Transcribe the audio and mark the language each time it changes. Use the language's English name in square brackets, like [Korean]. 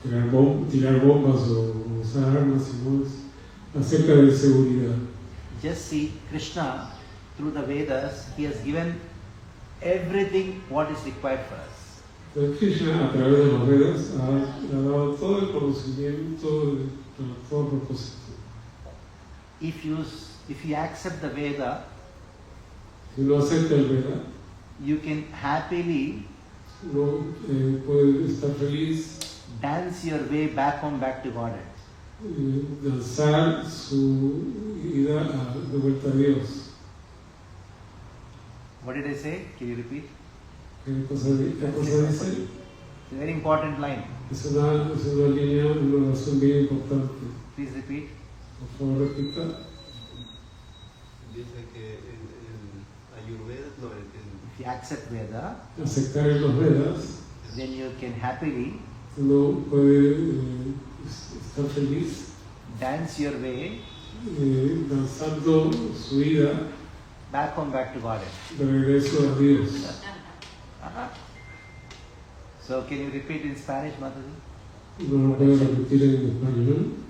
[Spanish] Cómo, tirar bombas o usar armas, sino es acerca de seguridad. [English] Just see, Krishna, through the Vedas, he has given everything what is required for us. [Spanish] Pero Krishna, a través de los Vedas, ha dado todo el conocimiento para todo propósito. [English] If you accept the Veda, [Spanish] Si uno acepta el Veda, [English] you can happily [Spanish] uno puede estar feliz, [English] dance your way back home, back to Godhead. [Spanish] Danzar su ida de vuelta a Dios. [English] What did I say? Can you repeat? [Spanish] ¿Qué cosa dice? [English] It's a very important line. [Spanish] Es una línea, una oración bien importante. [English] Please repeat. [Spanish] Por favor, repita. Dice que en Ayurveda, no, [English] If you accept Veda, [Spanish] Aceptar en los Vedas, [English] then you can happily [Spanish] uno puede estar feliz [English] dance your way [Spanish] danzando su vida [English] back home, back to Godhead. [Spanish] de regreso a Dios. [English] So can you repeat in Spanish, Mataji? [Spanish] No lo puedo repetir en español.